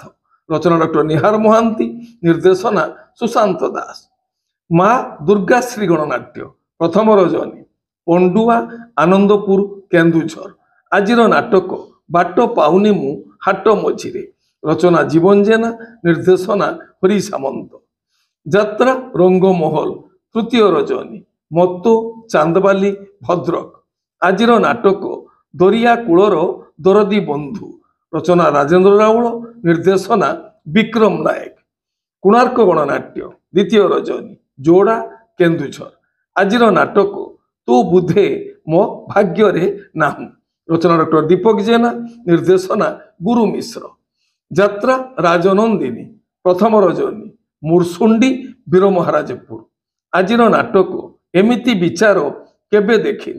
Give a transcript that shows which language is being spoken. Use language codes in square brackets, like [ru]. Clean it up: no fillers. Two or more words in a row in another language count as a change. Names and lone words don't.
[or] ରଚନା ଡକ୍ଟର ନିହାର ମହାନ୍ତି, ନିର୍ଦ୍ଦେଶନା ସୁଶାନ୍ତ ଦାସ। ମାଁ ଦୁର୍ଗା ଶ୍ରୀ ଗଣନାଟ୍ୟ ପ୍ରଥମ ରଜନୀ ପଣ୍ଡୁଆ ଆନନ୍ଦପୁର କେନ୍ଦୁଝର। ଆଜିର ନାଟକ ବାଟ ପାଉନି ମୁଁ ହାଟ ମଝିରେ। ରଚନା ଜୀବନ ଜେନା, ନିର୍ଦ୍ଦେଶନା ହରି ସାମନ୍ତ। ଯାତ୍ରା ରଙ୍ଗମହଲ ତୃତୀୟ ରଜନୀ ମତୋ ଚାନ୍ଦବାଲି ଭଦ୍ରକ। ଆଜିର ନାଟକ ଦରିଆ କୂଳର ଦରଦୀ ବନ୍ଧୁ। ରଚନା ରାଜେନ୍ଦ୍ର ରାଉଳ, ନିର୍ଦ୍ଦେଶନା ବିକ୍ରମ ନାୟକ। କୋଣାର୍କ ଗଣନାଟ୍ୟ ଦ୍ୱିତୀୟ ରଜନୀ ଜୋଡ଼ା କେନ୍ଦୁଝର। ଆଜିର ନାଟକ ତୁ ବୁଧେ ମୋ ଭାଗ୍ୟରେ ନାହୁଁ। ରଚନା ଡକ୍ଟର ଦୀପକ ଜେନା, ନିର୍ଦ୍ଦେଶନା ଗୁରୁ ମିଶ୍ର। ଯାତ୍ରା ରାଜନନ୍ଦିନୀ, ପ୍ରଥମ ରଜନୀ, ମୁରସୁଣ୍ଡି, ବୀର ମହାରାଜପୁର। ଆଜିର ନାଟକ ଏମିତି ବିଚାର କେବେ ଦେଖିନି।